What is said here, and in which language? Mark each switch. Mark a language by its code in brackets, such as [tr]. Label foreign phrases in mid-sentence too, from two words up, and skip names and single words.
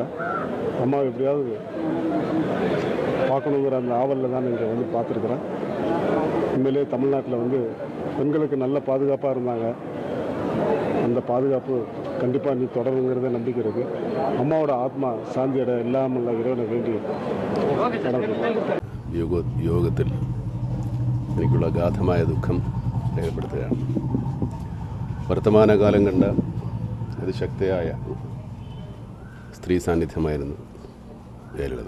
[ta] அம்மா எப்படியாவது பார்க்கணுங்கிற அந்த ஆவலில் தான் இங்கே வந்து பார்த்துருக்குறேன். உண்மையிலே தமிழ்நாட்டில் வந்து பெண்களுக்கு நல்ல பாதுகாப்பாக இருந்தாங்க. அந்த பாதுகாப்பு கண்டிப்பாக நீ தொடருங்கிறத நம்பிக்கை இருக்கு. அம்மாவோட ஆத்மா சாந்தி அட இல்லாமல் இறைவனை വേണ്ടി [ml] യോഗത്തിൽ എനിക്കുള്ള അഗാധമായ ദുഃഖം രേഖപ്പെടുത്തുകയാണ്. വർത്തമാനകാലം കണ്ട അതിശക്തയായ സ്ത്രീ സാന്നിധ്യമായിരുന്നു ജയലളിത.